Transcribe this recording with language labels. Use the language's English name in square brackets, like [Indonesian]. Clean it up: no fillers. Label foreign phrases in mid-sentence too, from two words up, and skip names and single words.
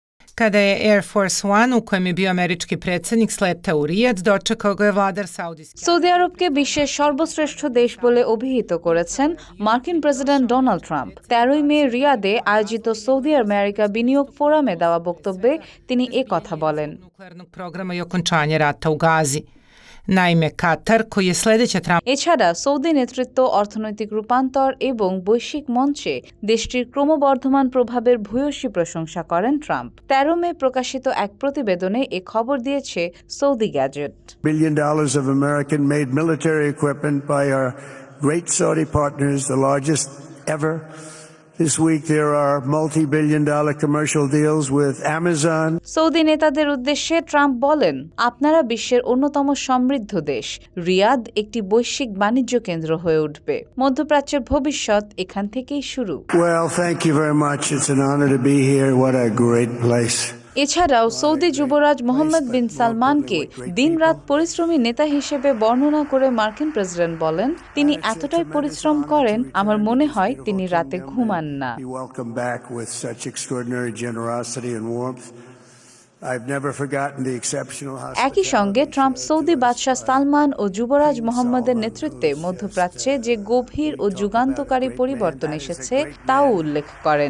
[Croatian] Kada je Air Force One, u kojem je bio američki predsjednik, sletao u Rijad, dočekao ga je vladar Saudijske [Bangla] সৌদি আরবকে বিশ্বের সর্বশ্রেষ্ঠ দেশ বলে অভিহিত করেছেন মার্কিন প্রেসিডেন্ট ডোনাল্ড ট্রাম্প। 13 মে রিয়াদে আয়োজিত সৌদি আমেরিকা বিনিয়োগ ফোরামে দেওয়া বক্তব্যে তিনি কথা বলেন। [Serbian] nuklearnog programa i okončanje rata u Gazi. Naime, Katar, koji je sledeća [Bangla] এছাড়া সৌদি নেতৃত্ব অর্থনৈতিক রূপান্তর এবং বৈশ্বিক মঞ্চে দেশটির ক্রমবর্ধমান প্রভাবের ভূয়সী প্রশংসা করেন ট্রাম্প। 13 মে প্রকাশিত এক প্রতিবেদনে এ খবর দিয়েছে সৌদি গ্যাজেট। [English] $1 billion of American-made military equipment by our great Saudi partners, the largest ever. This week there are multi-billion-dollar commercial deals with Amazon. [Bangla] সৌদি নেতাদের উদ্দেশ্যে ট্রাম্প বলেন, আপনারা বিশ্বের অন্যতম সমৃদ্ধ দেশ। রিয়াদ একটি বৈশ্বিক বাণিজ্য কেন্দ্র হয়ে উঠবে। মধ্যপ্রাচ্যের ভবিষ্যৎ এখান থেকেই শুরু। [English] Well, thank you very much. It's an honor to be here. What a great place. [Bangla] এছাড়াও সৌদি যুবরাজ মোহাম্মদ বিন সালমানকে দিনরাত পরিশ্রমী নেতা হিসেবে বর্ণনা করে মার্কিন প্রেসিডেন্ট বলেন, তিনি এতটাই পরিশ্রম করেন, আমার মনে হয় তিনি রাতে ঘুমান না। একই সঙ্গে ট্রাম্প সৌদি বাদশাহ সালমান ও যুবরাজ মোহাম্মদের নেতৃত্বে মধ্যপ্রাচ্যে যে গভীর ও যুগান্তকারী পরিবর্তন এসেছে তাও উল্লেখ করেন।